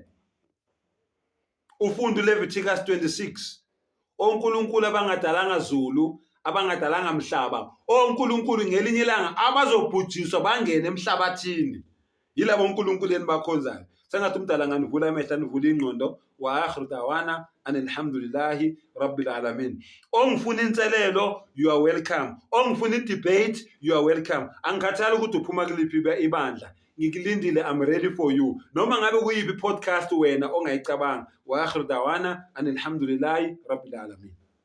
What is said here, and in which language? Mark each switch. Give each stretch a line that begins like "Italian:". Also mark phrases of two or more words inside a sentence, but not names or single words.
Zulu: ufunda uLeviticus 26 oNkulunkulu abangadalanga zulu abangadalanga mhlaba oNkulunkulu ngelinye ilanga abazobhujiswa bangene emhlabathini yilabo uNkulunkulu enibakhonzayo sengathi uMdala nganivula amehla nivula ingqondo
Arabic: وآخر دعوانا الحمد لله رب العالمين
Zulu: ongifuna inselelo
English: you are welcome
Zulu: ongifuna idebate
English: you are welcome
Zulu: angikhathali ukuthi uphuma kuliphi ibandla ngikilindile
English: I'm ready for you
Zulu: noma ngabe kuyipi podcast wena ongayicabanga
Arabic: وآخر دعوانا الحمد لله رب العالمين